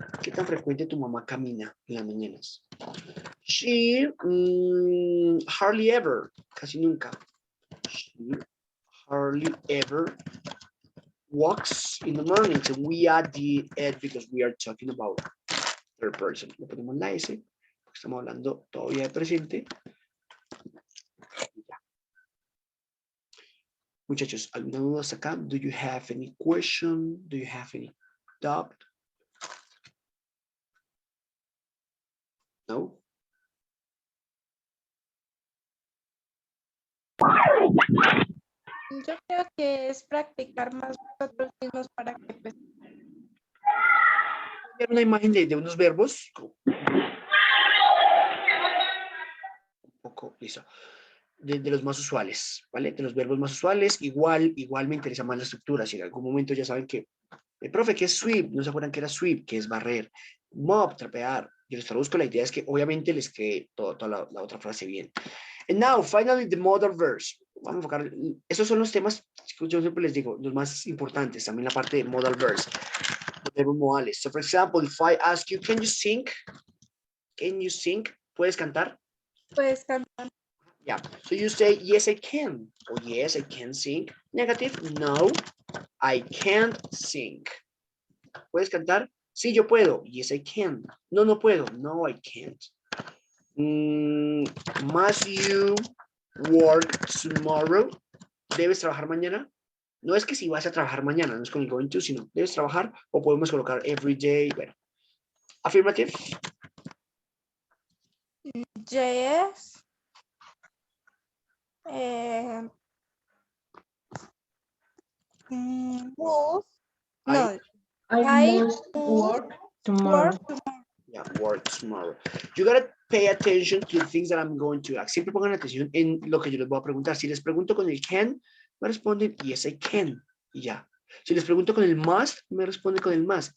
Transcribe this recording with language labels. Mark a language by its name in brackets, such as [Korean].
[Spanish] ¿Qué tan frecuente tu mamá camina en las mañanas? [English] She hardly ever, [Spanish] casi nunca. [English] She hardly ever walks in the mornings. And we add the ed because we are talking about third person. [Spanish] Le ponemos la S, porque estamos hablando todavía de presente. Muchachos, ¿alguna duda hasta acá? [English] Do you have any question? Do you have any doubt? No? [Spanish] Yo creo que es practicar más nosotros mismos para que pues, Una imagen de unos verbos. Un poco, listo. De los más usuales, ¿vale? De los verbos más usuales, igual me interesa más la estructura. Si en algún momento ya saben que, profe, ¿qué es sweep? ¿No se acuerdan que era sweep? Que es barrer. Mop, trapear. Yo les traduzco, la idea es que obviamente les quede toda la otra frase bien. [English] And now, finally, the modal verbs. [Spanish] Vamos a enfocar, esos son los temas, yo siempre les digo, los más importantes, también la parte de modal verbs, los verbos modales. [English] So, for example, if I ask you, can you sing? Can you sing? [Spanish] ¿Puedes cantar? puedes cantar. [English] Yeah, so you say, yes, I can. Or yes, I can sing. Negative, no, I can't sing. [Spanish] ¿Puedes cantar? Sí, yo puedo. [English] Yes, I can. [Spanish] No, no puedo. [English] No, I can't. Must you work tomorrow? [Spanish] ¿Debes trabajar mañana? No es que si vas a trabajar mañana, no es con el going to, sino debes trabajar o podemos colocar [English] every day. [Spanish] Bueno, afirmative. [English] Yes. Move. No. I must work tomorrow. Yeah, work tomorrow. You gotta pay attention to the things that I'm going to ask. [Spanish] Siempre pongan atención en lo que yo les voy a preguntar. Si les pregunto con el can, me responden [English] yes, I can. [Spanish] Y ya. Si les pregunto con el must, me responde con el must.